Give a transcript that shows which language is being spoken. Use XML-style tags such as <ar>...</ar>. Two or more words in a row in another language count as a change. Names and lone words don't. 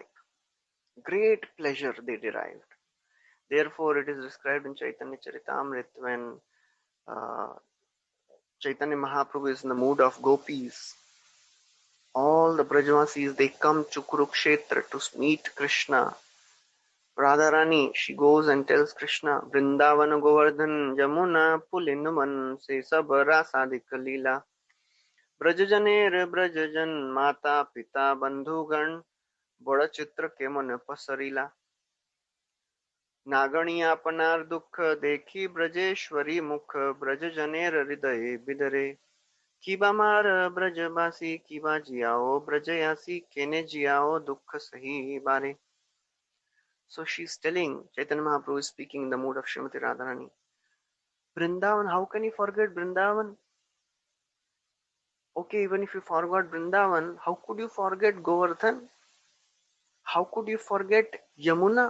<en>Great pleasure they derived. Therefore, it is described in Chaitanya Charitamrita when Chaitanya Mahaprabhu is in the mood of gopis. All the Brajavasis, they come to Kurukshetra to meet Krishna. Radharani, she goes and tells Krishna,</en> <bn>বৃন্দাবন গোবর্ধন যমুনা পুলিনুমান সে সব রাসাদিক লীলা. ব্রজজনের ব্রজজন মাতা পিতা বন্ধুগণ বড় চিত্র কে মন পাসরিলা. নাগণী আপনার দুখ দেখি ব্রজেশ্বরী মুখ ব্রজ জনের হৃদয় বিদরে কিবা মার ব্রজবাসী কিবা জিয়াও ব্রজয়াসী কেনে জিয়াও দুখ সহি বারে.</bn> <en>So she's telling, Chaitanya Mahaprabhu is speaking in the mood of Srimati Radharani. Vrindavan, how can you forget Vrindavan? Okay, even if you forgot Vrindavan, how could you forget Govardhan? How could you forget Yamuna?</en>